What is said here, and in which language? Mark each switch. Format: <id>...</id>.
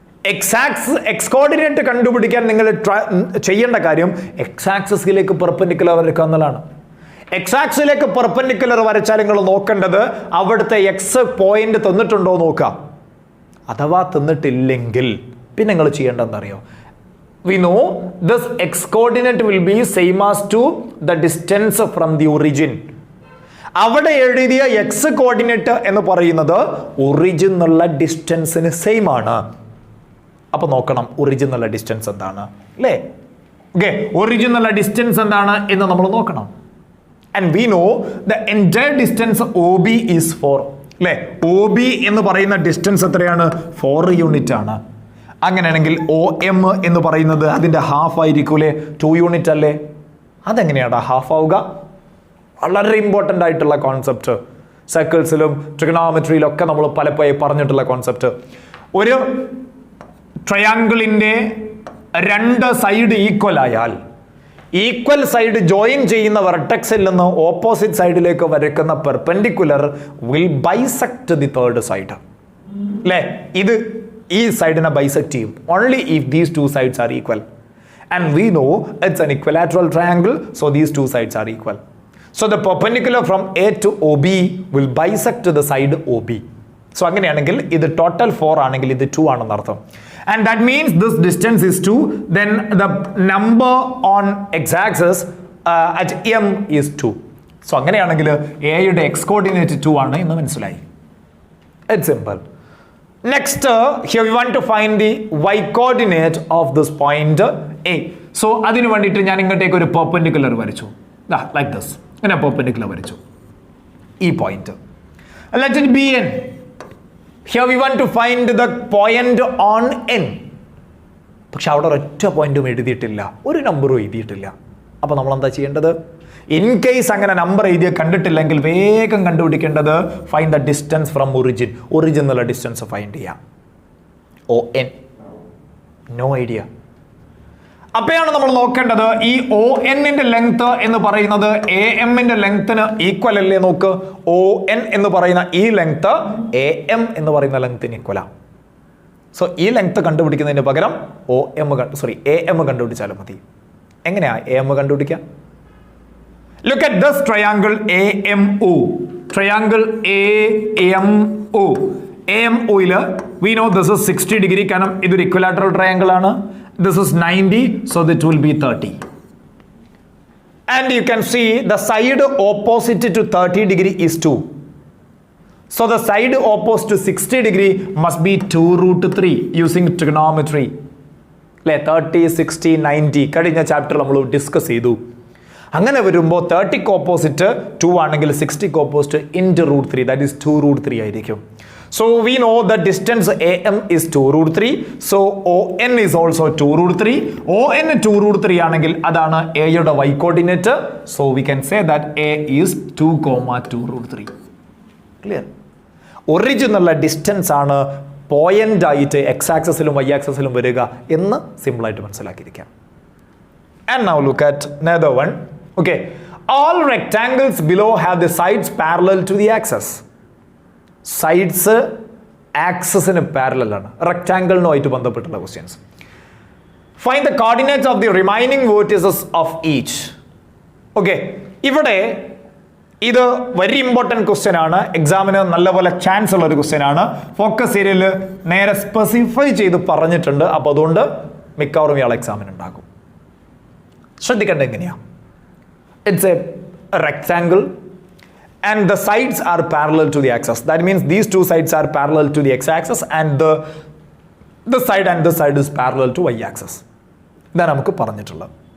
<ml>X coordinate കണ്ടുപിടിക്കാൻ നിങ്ങൾ ചെയ്യേണ്ട കാര്യം എക്സ് ആക്സിസിലേക്ക് പെർപെൻഡിക്കുലർ വരയ്ക്കുക എന്നുള്ളതാണ്. എക്സ് ആക്സിസിലേക്ക് പെർപെൻഡിക്കുലർ വരച്ചാൽ നിങ്ങൾ നോക്കേണ്ടത് അവിടുത്തെ എക്സ് പോയിന്റ് തന്നിട്ടുണ്ടോ നോക്കുക. അഥവാ തന്നിട്ടില്ലെങ്കിൽ പിന്നെ നിങ്ങൾ ചെയ്യേണ്ടതെന്നറിയോ?</ml> <en>We know this x coordinate will be same as to the distance from the origin.</en> <ml>അവിടെ എഴുതിയ എക്സ് കോർഡിനേറ്റ് എന്ന് പറയുന്നത് ഒറിജിൻ എന്നുള്ള ഡിസ്റ്റൻസിന് സെയിം ആണ്. അപ്പൊ നോക്കണം ഒറിജിൻ എന്നുള്ള ഡിസ്റ്റൻസ് എന്താണ് അല്ലേ? ഓക്കെ, ഒറിജിൻ എന്നുള്ള ഡിസ്റ്റൻസ് എന്താണ് എന്ന് നമ്മൾ നോക്കണം.</ml> <en>And we know the entire distance OB is 4 അല്ലേ?</en> <ml>OB എന്ന് പറയുന്ന ഡിസ്റ്റൻസ് എത്രയാണ്? 4 യൂണിറ്റ് ആണ്. അങ്ങനെയാണെങ്കിൽ OM എന്ന് പറയുന്നത് അതിന്റെ ഹാഫ് ആയിരിക്കൂലേ? 2 യൂണിറ്റ് അല്ലേ? അതെങ്ങനെയാണ് ഹാഫ് ആവുക? വളരെ ഇമ്പോർട്ടൻ്റ് ആയിട്ടുള്ള കോൺസെപ്റ്റ്. സർക്കിൾസിലും ട്രിഗണോമെട്രിയിലും ഒക്കെ നമ്മൾ പലപ്പോഴും പറഞ്ഞിട്ടുള്ള കോൺസെപ്റ്റ്. ഒരു ട്രയാങ്കിളിന്റെ 2 സൈഡ് ഈക്വൽ ആയാൽ ഈക്വൽ സൈഡ് ജോയിൻ ചെയ്യുന്ന വെർട്ടെക്സിൽ നിന്ന് ഓപ്പോസിറ്റ് സൈഡിലേക്ക് വരയ്ക്കുന്ന perpendicular</ml> <en>will bisect the third side</en> <ml>അല്ലേ? ഇത് ഈ സൈഡിനെ ബൈസെക്ട് ചെയ്യും</ml> <en>Only if these 2 sides are equal. And we know it's an equilateral triangle, so these 2 sides are equal. So the perpendicular from A to OB will bisect the side OB.</en> <ml>So അങ്ങനെയാണെങ്കിൽ ഇത് total 4 ആണെങ്കിൽ ഇത് 2 ആണെന്ന് അർത്ഥം.</ml> <en>And that means this distance is 2. Then the number on x-axis at M is 2.</en> <ml>So അങ്ങനെയാണെങ്കിൽ A യുടെ x coordinate 2 ആണ് എന്ന് മനസ്സിലായി.</ml> <en>It's simple. Next, here we want to find the y coordinate of this point A. So അതിനു വേണ്ടിയിട്ട് ഞാൻ ഇങ്ങോട്ടേക്ക് ഒരു perpendicular വരച്ചു. Like this. ഇങ്ങനെ perpendicular വരച്ചു. ഈ point. Let it be N. Here we want to find the point on N.</en> <ml>പക്ഷെ അവിടെ ഒരൊറ്റ പോയിന്റും എഴുതിയിട്ടില്ല, ഒരു നമ്പറും എഴുതിയിട്ടില്ല. അപ്പോൾ നമ്മൾ എന്താ ചെയ്യേണ്ടത്? ഇൻ കേസ് അങ്ങനെ നമ്പർ എഴുതിയ കണ്ടിട്ടില്ലെങ്കിൽ വേഗം കണ്ടുപിടിക്കേണ്ടത്</ml> <en>Find the distance from origin.</en> <ml>ഒറിജിനുള്ള distance find ചെയ്യാം. ON.</ml> <en>No idea.</en> <ml>അപ്പോഴാണ് നമ്മൾ നോക്കേണ്ടത് ഈ ON-ന്റെ ലെങ്ത് എന്ന് പറയുന്നത് AM-ന്റെ ലെങ്ത്തിന് ഈക്വൽ അല്ലേ നോക്ക്. ON എന്ന് പറയുന്ന ഈ ലെങ്ത് AM എന്ന് പറയുന്ന ലെങ്ത്തിന് ഈക്വലാണ്. സോ ഈ ലെങ്ത് കണ്ടുപിടിക്കുന്നതിന് പകരം AM കണ്ടുപിടിച്ചാലും മതി. എങ്ങനെയാ AM കണ്ടുപിടിക്കുക?</ml> <en>Look at this triangle AMO. Triangle AMO. AMO-യിൽ we know this is 60 degree</en> <ml>കാരണം ഇതൊരു</ml> <en>equilateral triangle ആണ്. This is 90, so that will be 30. And you can see the side opposite to 30 degree is 2. So the side opposite to 60 degree must be 2 root 3 using trigonometry.</en> <ml>30, 60, 90 കഴിഞ്ഞ ചാപ്റ്ററിൽ നമ്മൾ discuss ചെയ്തു. അങ്ങനെ വരുമ്പോൾ 30ക്ക് opposite 2 ആണെങ്കിൽ 60ക്ക് opposite into root 3,</ml> <en>that is 2 root 3</en> <ml>ആയിരിക്കും.</ml> <en>So we know the distance AM is 2 root 3. So ON is also 2 root 3.</en> <ml>ON 2 root 3 ആണെങ്കിൽ അതാണ് A യുടെ y coordinate.</ml> <en>So we can say that A is 2, 2 root 3. Clear?</en> <ml>ഒറിജിനുള്ള distance ആണ് point ആയിട്ട് x ആക്സിസിലും y ആക്സിസിലും വരിക എന്ന് simple ആയിട്ട് മനസ്സിലാക്കിയിരിക്കാം.</ml> <en>And now look at another one. Okay. All rectangles below have the sides parallel to the axis.</en> <ml>Sides ആക്സിസിന് parallel ആണ്. റെക്ടാങ്കിളിനുമായിട്ട് ബന്ധപ്പെട്ടുള്ള questions.</ml> <en>Find the coordinates of the remaining vertices of each.</en> <ml>Okay, ഇവിടെ ഇത് very important question ആണ്. എക്സാമിന് നല്ലപോലെ chance ഉള്ള ഒരു question ആണ്. ഫോക്കസ് ഏരിയയിൽ നേരെ സ്പെസിഫൈ ചെയ്ത് പറഞ്ഞിട്ടുണ്ട്. അപ്പോൾ അതുകൊണ്ട് മിക്കവാറും ഇയാൾ എക്സാമിന് ഉണ്ടാകും. ശ്രദ്ധിക്കേണ്ട എങ്ങനെയാ?</ml> <en>It's a rectangle and the sides are parallel to the axis. That means these two sides are parallel to the x-axis and the side and this side is parallel to y-axis.</en> <ml>ഇതാണ് നമുക്ക് പറഞ്ഞിട്ടുള്ളത്.</ml>